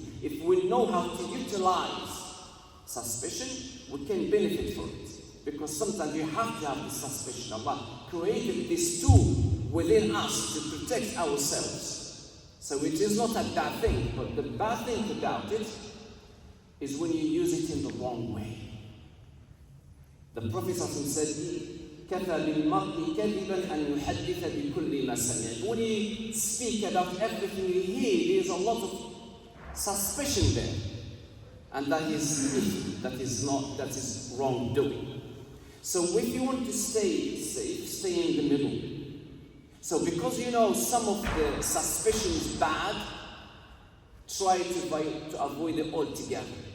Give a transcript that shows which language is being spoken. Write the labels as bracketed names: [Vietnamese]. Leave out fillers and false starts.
[English] If we know how to utilize suspicion, we can benefit from it. Because sometimes you have to have the suspicion. Allah created this tool within us to protect ourselves. So it is not a bad thing, but the bad thing about it is when you use it in the wrong way. The Prophet said, [Arabic] كَفَى بِالْمَرْءِ كَذِبًا أَنْ يُحَدِّثَ بِكُلِّ مَا سَمِعَ. [English] When you speak about everything you hear, there's a lot of suspicion there. And that is wrongdoing. So if you want to stay safe, stay in the middle. So because you know some of the suspicion is bad, try to avoid it altogether.